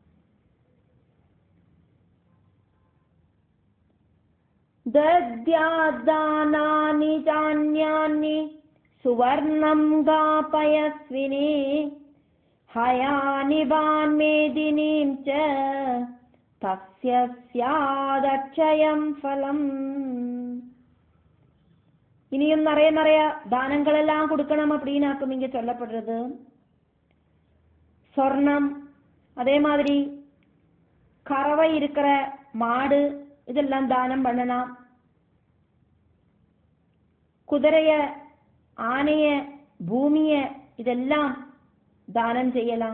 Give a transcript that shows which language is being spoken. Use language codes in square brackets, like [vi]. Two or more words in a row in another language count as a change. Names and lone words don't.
[sa] दद्यादानानि चान्यानि सुवर्णं गापयस्विनी हयानिभान् मेदिनीं च तस्य स्यादक्षयं फलम्. [ta] இனியும் நிறைய நிறைய தானங்கள் எல்லாம் கொடுக்கணும் அப்படின்னாக்கும் இங்க சொல்லப்படுறது. சொர்ணம், அதே மாதிரி கறவை இருக்கிற மாடு இதெல்லாம் தானம் பண்ணலாம். குதிரைய, ஆனைய, பூமிய இதெல்லாம் தானம் செய்யலாம்.